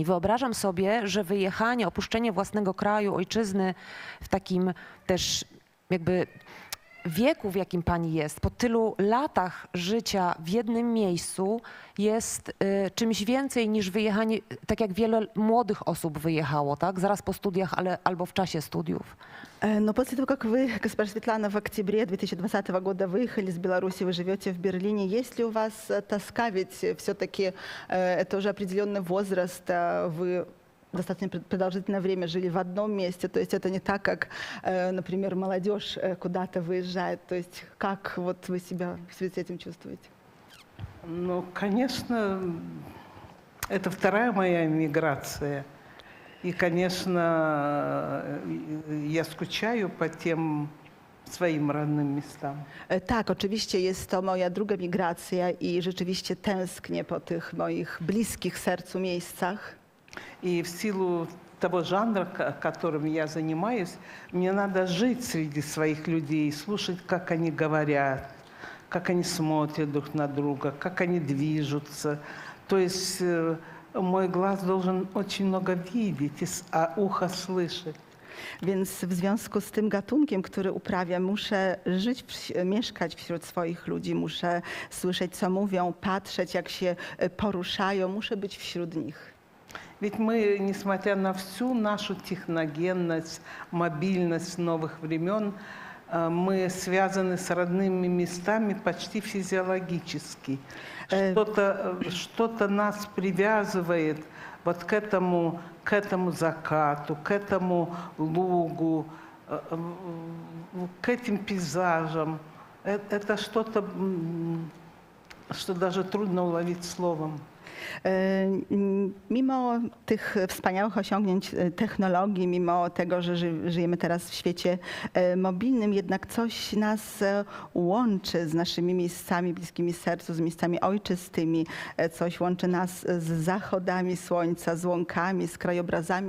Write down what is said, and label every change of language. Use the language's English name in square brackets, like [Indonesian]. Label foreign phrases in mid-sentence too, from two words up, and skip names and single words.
[Polish] Wyobrażam sobie, że wyjechanie, opuszczenie własnego kraju, ojczyzny w takim też jakby wieku, w jakim pani jest, po tylu latach życia w jednym miejscu jest czymś więcej niż wyjechanie, tak jak wiele młodych osób wyjechało, tak? Zaraz po studiach, albo w czasie studiów. [Russian] Но после того, как вы, госпожа Светлана, в октябре 2020 года выехали из Беларуси, вы живете в Берлине, есть ли у вас тоска, ведь все-таки это уже определенный возраст, вы достаточно продолжительное время жили в одном месте, то есть это не так, как, например, молодежь куда-то выезжает, то есть как вот вы себя в связи с этим чувствуете? Ну, конечно, это вторая моя эмиграция. И, конечно, я скучаю по тем [Polish] swoim rodnym miejscom. Tak, oczywiście jest to moja druga migracja i rzeczywiście tęsknię po tych moich bliskich sercu miejscach. [Russian] И в силу того жанра, которым я занимаюсь, мне надо жить среди своих людей, слушать, как они говорят, как они смотрят друг на друга, как они движутся. То есть мой глаз должен очень много видеть, а ухо слышать. [Polish] Więc w związku z tym gatunkiem, który uprawiam, muszę żyć, mieszkać wśród swoich ludzi, muszę słyszeć, co mówią, patrzeć, jak się poruszają, muszę być wśród nich. [Russian] Ведь мы, несмотря на всю нашу техногенность, мобильность новых времен, мы связаны с родными местами почти физиологически. Что-то нас привязывает вот к этому закату, к этому лугу, к этим пейзажам. Это что-то, что даже трудно уловить словом. [Polish] Mimo tych wspaniałych osiągnięć technologii, mimo tego, że żyjemy teraz w świecie mobilnym, jednak coś nas łączy z naszymi miejscami bliskimi sercu, z miejscami ojczystymi. Coś łączy nas z zachodami słońca, z łąkami, z krajobrazami.